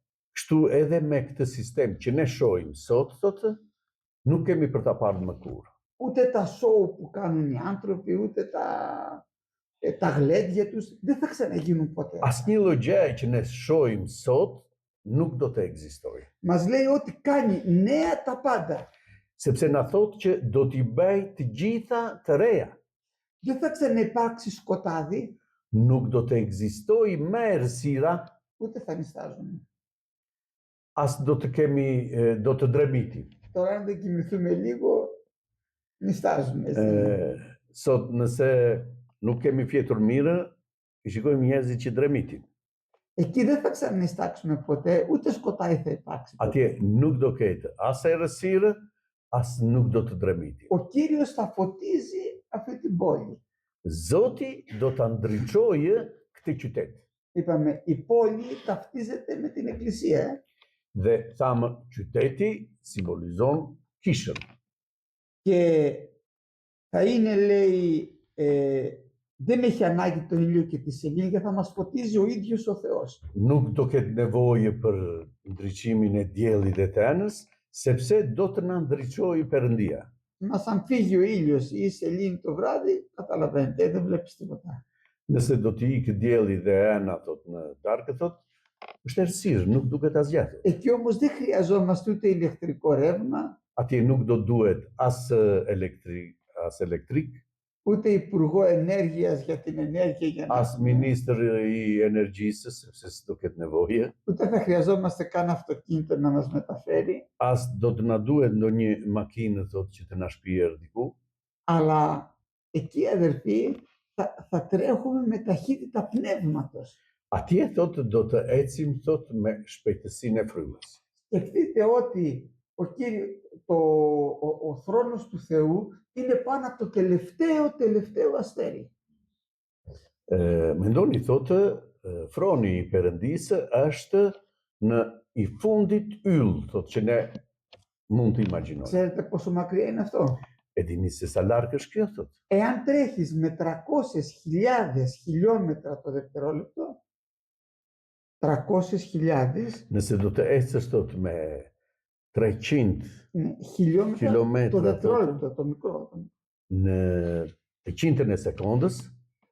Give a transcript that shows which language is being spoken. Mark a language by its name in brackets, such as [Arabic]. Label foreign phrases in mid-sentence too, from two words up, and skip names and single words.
[Albanian] Kështu edhe me këtë sistem që ne shohim sot, thotë, nuk kemi për ta parë më kurrë. [Greek] Ούτε τα σοου που κάνουν οι άνθρωποι, ούτε τα γλέντια τους, δεν θα ξαναγίνουν ποτέ. [Albanian] Asnjë lloj gjëje që ne shohim sot nuk do të ekzistojë. [Greek] Μας λέει ότι κάνει νέα τα πάντα. [Albanian] Sepse na thotë që do t'i bëj të gjitha të reja. [Greek] Δεν θα ξαναυπάρξει σκοτάδι, [Albanian] Nuk do të ekzistojë më errësira, [Greek] ούτε θα νηστάζουν. [Albanian] as do të dremiti. [Greek] Τώρα αν δεν κοιμηθούμε λίγο, νηστάζουμε. [Albanian] Sot nëse nuk kemi fjetur mirë, i shikojmë njerëzit që dremitin. [Greek] Εκεί δεν θα ξανανιστάξουμε ποτέ, ούτε σκοτάδι θα υπάρξει. [Albanian] Atje nuk do ketë as errësirë, as nuk do të dremiti. [Greek] Ο Κύριος θα φωτίζει αυτή την πόλη. [Albanian] Zoti do ta ndriçojë këtë qytet. [Greek] Είπαμε, η πόλη ταυτίζεται με την εκκλησία. [Albanian] Dhe thamë, qyteti simbolizon kishën. [Greek] Και θα είναι, λέει, δεν έχει ανάγκη τον ήλιο και τη σελήνη και θα μας φωτίζει ο ίδιος ο Θεός. [Albanian] Nuk do ketë nevojë për ndriçimin e diellit dhe të enës, sepse do të na ndriçojë Perëndia. [Greek] Μας αν φύγει ο ήλιος ή η σελήνη το βράδυ, καταλαβαίνετε, δεν βλέπεις τίποτα. [Albanian] Nëse do të ikë dielli dhe ena thot në darkë thot, është errësirë, nuk duket asgjë. [Greek] Εκεί όμως δεν χρειαζόμαστε ούτε ηλεκτρικό ρεύμα, [Albanian] Atje nuk do duhet as elektrik, [Greek] ούτε υπουργό ενέργειας για την ενέργεια, για να... [Albanian] as ministër i energjisë, sepse s'do ketë nevojë, [Greek] ούτε θα χρειαζόμαστε καν αυτοκίνητο να μας μεταφέρει, [Albanian] as do të na duhet ndonjë makinë thotë që të na shpjerë diku, [Greek] αλλά εκεί, αδερφοί, θα τρέχουμε με ταχύτητα πνεύματος. [Albanian] atje thotë do të ecim thotë me shpejtësinë e frymës. [Greek] Σκεφτείτε ότι ο θρόνος του Θεού είναι πάνω από το τελευταίο αστέρι. [Albanian] Mendoni thotë, froni i Perëndisë është në i fundit yll, thotë që ne mund të imagjinojmë. [Greek] Ξέρετε πόσο μακριά είναι αυτό? [Albanian] E dini se sa larg është kjo thotë. [Greek] Εάν τρέχεις με 300.000 χιλιόμετρα το δευτερόλεπτο, 300.000 [Albanian] Nëse do të ecësh thotë me 300 [Greek] χιλιόμετρα το [Albanian] kilometra [Greek] δευτερόλεπτο, το μικρό. [Albanian] në të qindën e sekondës,